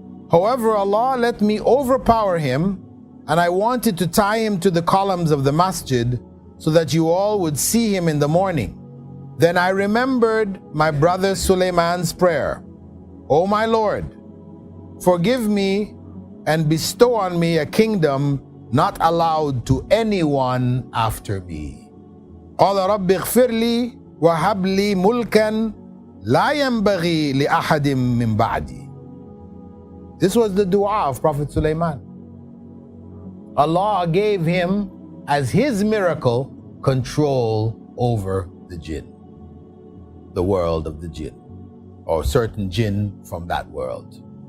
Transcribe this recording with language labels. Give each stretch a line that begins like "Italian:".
English: However, Allah let me overpower him, and I wanted to tie him to the columns of the masjid so that you all would see him in the morning. Then I remembered my brother Sulaiman's prayer. O my Lord, forgive me and bestow on me a kingdom not allowed to anyone after me.
Arabic: قال رب اغفر لي وهب لي ملكا لا ينبغي لأحد من بعدي.
English: This was the dua of Prophet Sulaiman. Allah gave him as his miracle control over the jinn, the world of the jinn, or certain jinn from that world.